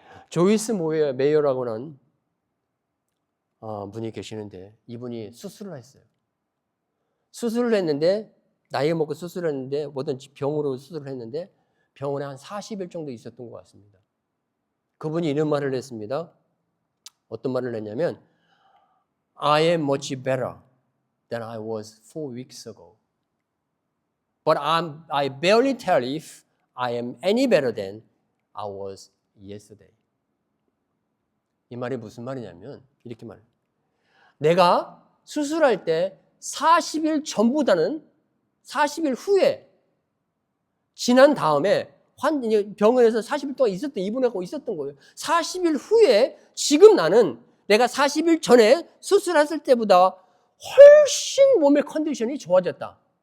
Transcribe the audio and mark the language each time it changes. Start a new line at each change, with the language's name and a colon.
Korean: 조이스 메이어라고 하는 분이 계시는데, 이분이 수술을 했어요. 수술을 했는데, 나이 먹고 수술을 했는데, 어떤 병으로 수술을 했는데 병원에 한 40일 정도 있었던 것 같습니다. 그분이 이런 말을 했습니다. 어떤 말을 했냐면,
English: I am much better than I was 4 weeks ago. But I barely tell if I am any better than I was yesterday.
Korean: 이 말이 무슨 말이냐면 이렇게 말해요. 내가 수술할 때 40일 전보다는 40일 후에 지난 다음에 병원에서 40일 동안 입원하고 있었던 거예요. 40일 후에 지금 나는 내가 40일 전에 수술했을 때보다 훨씬 몸의 컨디션이 좋아졌다.